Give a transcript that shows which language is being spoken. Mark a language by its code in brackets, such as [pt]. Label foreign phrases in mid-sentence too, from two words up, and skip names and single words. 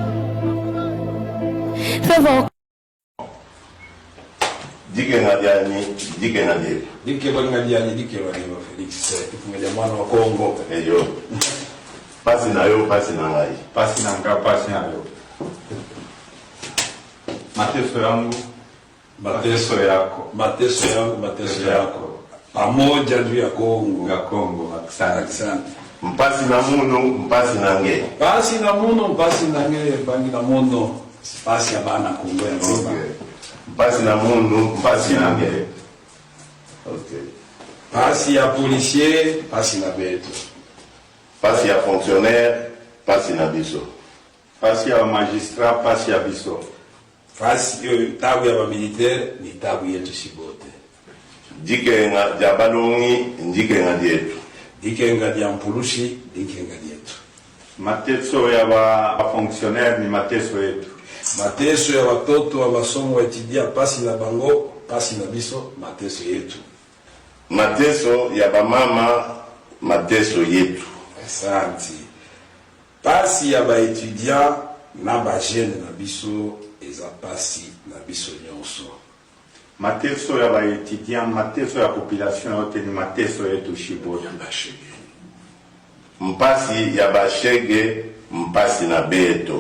[en] Favor. [kg] Dike Ngadiani, Dike Ngadiani. Dike Ngadiani, Dike Ngadiani, [sw] Félix, tufungelia mwana wa Kongo. [ln] Eyo. Pasi na yo, pasi na ngai. Pasi na nga, pasi na yo. [sw] Mateso yangu, mateso yako. Mateso yangu, mateso yako. Pamoja juu ya Kongo. Ya Kongo, Asante. [kg] mpasi na munu mpasi na nge Pasi na muno, pasi na nge, bangi na muno. [ln] Pasi ya bana Kongo ya nzima. [kg] mpasi na munu mpasi na nge. [en] Okay. [kg] Pasi ya policier, pasi na beto. [ln] pasi ya fonctionnaire pasi na biso. Pasi ya magistrat, pasi ya biso. [sw] Pasi tabu ya militaire ni tabu yetu sibote. [kg] Dikenga dia balongi ndikenga dietu. Dikenga dia mpulushi, dikenga dietu. [sw] Mateso ya ba fonctionnaire ni mateso yetu. Mateso ya watoto wa masomo [ln] etidia pasi na bango, pasi na biso, [sw] mateso yetu. Mateso ya bamama mateso yetu. Asante. [ln] Pasi ya ba etudiant na ba jeune na biso eza pasi na biso nyonso. [sw] Mateso ya ba étudiant, mateso ya population yote ni mateso yetu shibote. [kg] Mpasi ya bashege mpasi na beto.